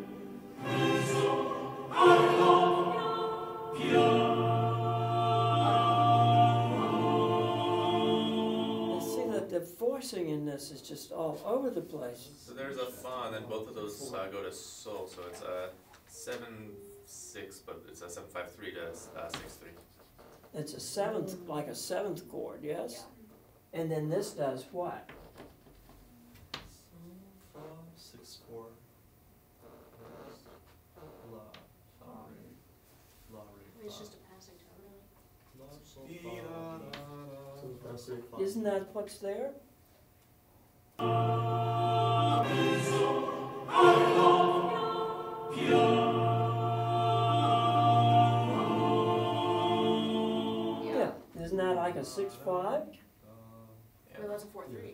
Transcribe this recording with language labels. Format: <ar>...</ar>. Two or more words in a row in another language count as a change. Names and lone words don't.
<en>And see that the voicing in this is just all over the place. So there's a fa, and then both of those go to sol, so it's a 7/6, but it's a 7/5/3 to 6/3. It's a seventh, like a seventh chord, yes? Yeah. And then this does what? 6/4. La, fa, re, la, re, It's fa. just a passing tone. La, sol, fa, sol, fa. Isn't that what's there? Yeah. Isn't that like a 6/5? No, that's a 4/3.</en>